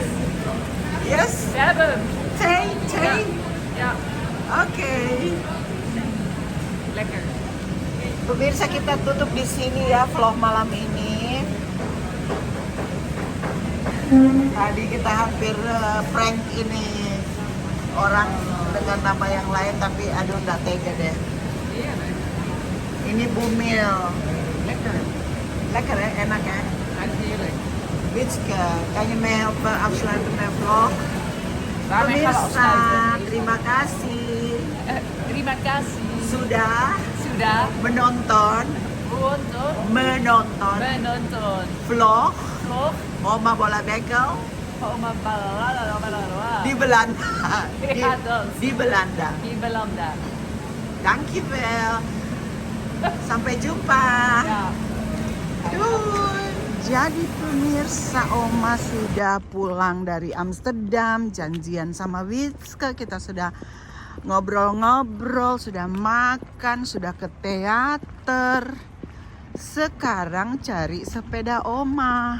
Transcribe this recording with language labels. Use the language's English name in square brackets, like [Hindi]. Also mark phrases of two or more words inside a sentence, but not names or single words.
[English] Yes, [Dutch] We hebben hem! thee. Ja. Oke. Lekker. [Indonesian] Pemirsa, kita tutup di sini ya vlog malam ini. Tadi kita hampir prank ini orang dengan nama yang lain, tapi aduh nggak tega deh. Iya, Ini Bumil. [Dutch] lekker. Lekker hè, enak hè? Hij is heerlijk. Witske, kan je mij helpen afsluiten met vlog? Waarmee gaan we [Indonesian] Pemirsa, [Dutch] afsluiten? [Indonesian] terima kasih Terima kasih. sudah Sudah menonton vlog vlog Oma Bola Bekel Oma Balala di Belanda. [Dutch] Ja, dat. [Indonesian] Di Belanda. di Belanda. Dankjewel. Sampai jumpa. [Dutch] Ja. Doei. [Indonesian] Jadi pemirsa, Oma sudah pulang dari Amsterdam, janjian sama Witske, kita sudah ngobrol-ngobrol, sudah makan, sudah ke teater. Sekarang cari sepeda Oma.